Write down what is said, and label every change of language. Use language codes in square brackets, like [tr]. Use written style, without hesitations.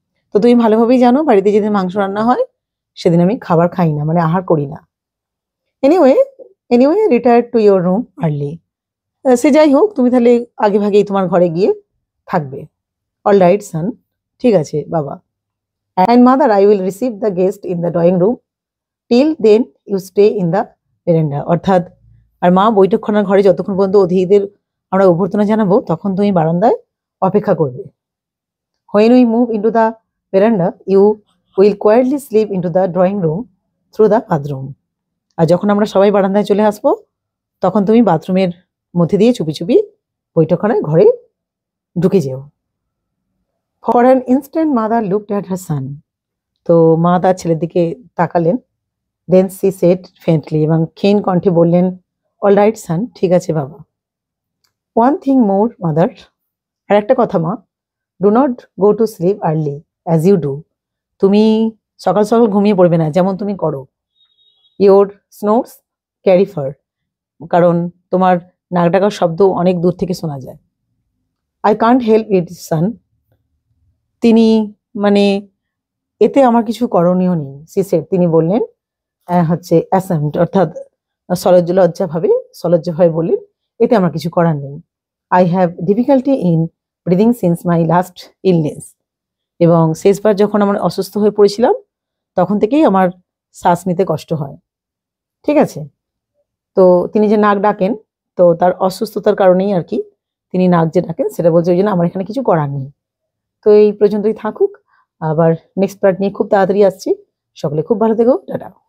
[bn] তো তুমি ভালোভাবেই জানো বাড়িতে যেদিন মাংস রান্না হয় সেদিন আমি খাবার খাই না, মানে আহার করি না। [en] Anyway retire to your room early. [bn] সে যাই হোক, তুমি তাহলে আগে ভাগেই তোমার ঘরে গিয়ে থাকবে। [en] all right son, [bn] ঠিক আছে বাবা। [en] And mother, I will receive the guest in the drawing room. Till then you stay in the veranda. [bn] অর্থাৎ আর মা বৈঠকখানার ঘরে যতক্ষণ পর্যন্ত অতিথিদের আমরা অভ্যর্থনা জানাবো তখন তুমি বারান্দায় অপেক্ষা করবে। [en] When we move into the veranda, you will quietly slip into the drawing room through the bathroom. [bn] আর যখন আমরা সবাই বারান্দায় চলে আসবো তখন তুমি বাথরুমের মধ্যে দিয়ে চুপি চুপি বৈঠকখানার ঘরে ঢুকে যেও। [en] For an instant, mother looked at her son. [bn] তো মা তার ছেলের দিকে তাকালেন। [en] Then she said faintly [bn] এবং ক্ষীণ কণ্ঠে বললেন, [en] All right, son, [bn] ঠিক আছে বাবা। [en] One thing more, mother. [bn] আর একটা কথা মা, [en] do not go to sleep early as you do. [bn] তুমি সকাল সকাল ঘুমিয়ে পড়বে না যেমন তুমি করো। [en] Your snores carry far. [bn] কারণ তোমার নাক ডাকার শব্দ অনেক দূর থেকে শোনা যায়। [en] I can't help it, son. [bn] তিনি মানে এতে আমার কিছু করণীয় নেই। She said, তিনি বললেন অ্যাসাম্ড অর্থাৎ সলজ্জভাবে বললেন, এতে আমার কিছু করার নেই। [en] I have difficulty in breathing since my last illness. [bn] এবং শেষবার যখন আমার অসুস্থ হয়ে পড়েছিলাম তখন থেকেই আমার শ্বাস নিতে কষ্ট হয়। ঠিক আছে, তো তিনি যে নাক ডাকেন তো তার অসুস্থতার কারণেই আর কি তিনি নাক যে ডাকেন সেটা বলছে, ওই জন্য আমার এখানে কিছু করার নেই। তো এই পর্যন্তই থাকুক, আবার নেক্সট পার্ট নিয়ে খুব তাড়াতাড়ি আসছি। সকলে খুব ভালো থেকো, টাটা।